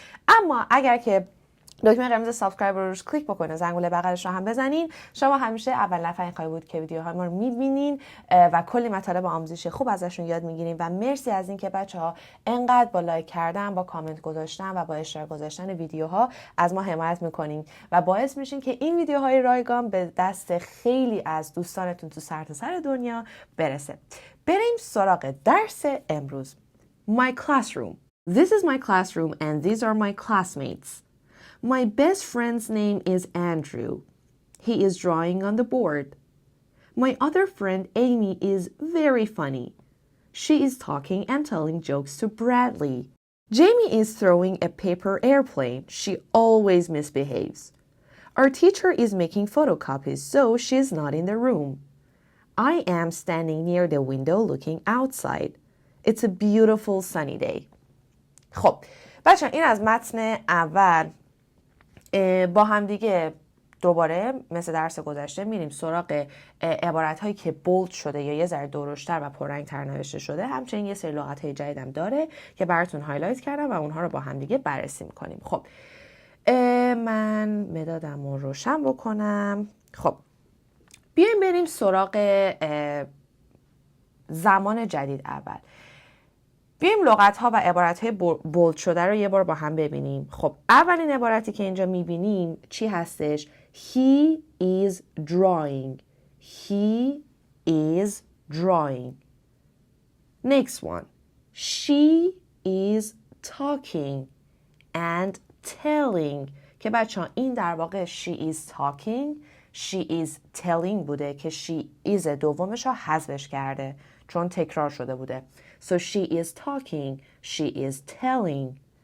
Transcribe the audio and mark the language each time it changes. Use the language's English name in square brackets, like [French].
[Persian] اما اگر که دکمه قرمز سابسکرایب رو روش کلیک بکنید، زنگوله بغلش رو هم بزنین، شما همیشه اول نفر خواهید بود که ویدیوهای ما رو می‌بینین و کلی مطالب آموزش خوب ازشون یاد می‌گیرین و مرسی از این که بچه‌ها انقدر با لایک کردن، با کامنت گذاشتن و با اشتراک گذاشتن ویدیوها از ما حمایت می‌کنین و باعث میشین که این ویدیوهای رایگان به دست خیلی از دوستانتون تو سرتاسر دنیا برسه. بریم سراغ درس امروز. [English] My classroom. This is my classroom and these are my classmates. My best friend's name is Andrew. He is drawing on the board. My other friend Amy is very funny. She is talking and telling jokes to Bradley. Jamie is throwing a paper airplane. She always misbehaves. Our teacher is making photocopies, so she is not in the room. I am standing near the window looking outside. It's a beautiful sunny day. [Persian] خب بچه این از متن اول. با هم دیگه دوباره مثل درس گذشته میریم سراغ عبارت هایی که بولد شده یا یه ذره درشتر و پررنگ‌تر نوشته شده. همچنین یه سری لغت های جدیدم داره که براتون هایلایت کردم و اونها رو با هم دیگه بررسی میکنیم. خب من مدادم رو روشن بکنم. خب بیایم بریم سراغ زمان جدید. اول بیایم لغت‌ها و عبارت‌های بولد شده رو یه بار با هم ببینیم. خب اولین عبارتی که اینجا می‌بینیم چی هستش؟ [English] He is drawing. He is drawing. Next one. She is talking and telling. [Persian] که بچه‌ها این در واقع [English] she is talking, she is telling [Persian] بوده که she is دومش رو حذفش کرده چون تکرار شده بوده. [English] So she is talking, she is telling.